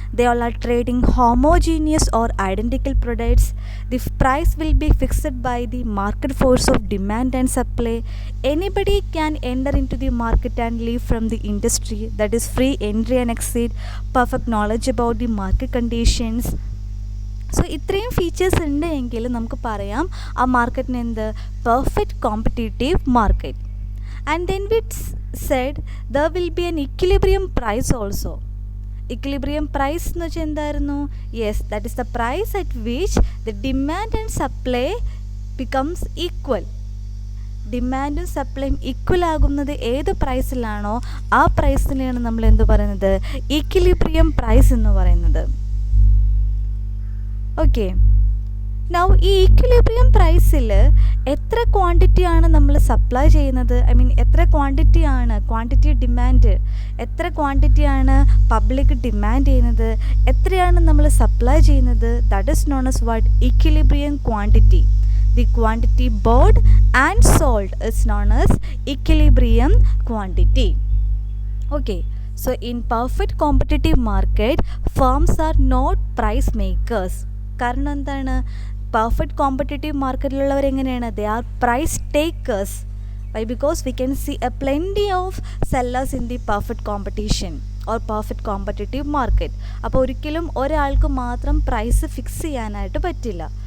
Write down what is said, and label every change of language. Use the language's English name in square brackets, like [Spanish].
[English] They all are trading homogeneous or identical products. The price will be fixed by the market force of demand and supply. Anybody can enter into the market and leave from the industry. That is free entry and exit. Perfect knowledge about the market conditions. [Malayalam] So ഇത്രയും features ഉണ്ട് എങ്കിൽ നമുക്ക് പറയാം ആ മാർക്കറ്റിന് എന്ത് perfect competitive market. [English] And then we said there will be an equilibrium price also. Equilibrium price എന്ന് വെച്ചാൽ എന്തായിരുന്നു? Yes, that is the price at which the demand and supply becomes equal. [Malayalam] ഡിമാൻഡും സപ്ലൈയും ഈക്വൽ ആകുന്നത് ഏത് പ്രൈസിലാണോ ആ പ്രൈസിനെയാണ് നമ്മൾ എന്ത് പറയുന്നത്? ഇക്വിലിബ്രിയം പ്രൈസ് എന്ന് പറയുന്നത്. ഓക്കെ, നൗ ഈ ഈക്വിലിബ്രിയം പ്രൈസിൽ എത്ര ക്വാണ്ടിറ്റിയാണ് നമ്മൾ സപ്ലൈ ചെയ്യുന്നത്? ഐ മീൻ എത്ര ക്വാണ്ടിറ്റി ഡിമാൻഡ്, എത്ര ക്വാണ്ടിറ്റിയാണ് പബ്ലിക് ഡിമാൻഡ് ചെയ്യുന്നത്, എത്രയാണ് നമ്മൾ സപ്ലൈ ചെയ്യുന്നത്? [English] That is known as what? Equilibrium quantity. The quantity bought and sold is known as equilibrium quantity. Okay, so in perfect competitive market, firms are not price makers. [Malayalam] കാരണം എന്താണ്? [English] Perfect competitive മാർക്കറ്റിലുള്ളവർ എങ്ങനെയാണ്? They are price takers. Why? Because we can see a plenty of sellers in the perfect competition or perfect competitive market. [Malayalam] അപ്പോൾ ഒരിക്കലും ഒരാൾക്ക് മാത്രം price fix ചെയ്യാനായിട്ട് പറ്റില്ല.